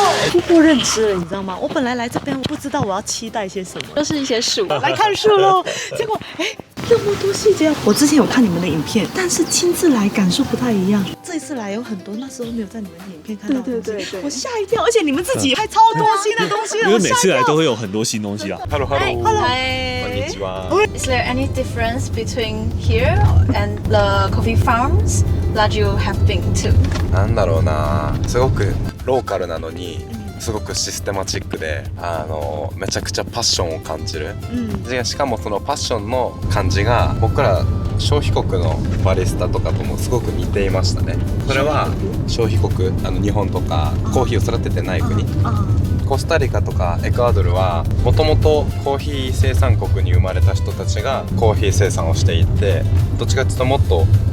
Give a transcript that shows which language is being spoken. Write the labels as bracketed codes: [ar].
[zh] 突破认知了，你知道吗？我本来来这边，我不知道我要期待些什么，都是一些树，来看树喽。结果，这么多细节，我之前有看你们的影片，但是亲自来感受不太一样。这一次来有很多那时候没有在你们的影片看到的东西，我吓一跳。而且你们自己拍超多新的东西，因为每次来都会有很多新东西啊。 [en] Hello， [ja] こんにちは。 [en] Is there any difference between here and the coffee farms that you have been to？ [ja] なんだろうな、すごくローカルなのにすごくシステマチックでめちゃくちゃパッションを感じる、しかもそのパッションの感じが僕ら消費国のバリスタとかともすごく似ていましたね。それは消費国日本とかコーヒーを育ててない国、コスタリカとかエクアドルはもともとコーヒー生産国に生まれた人たちがコーヒー生産をしていて、どっちかっていうともっと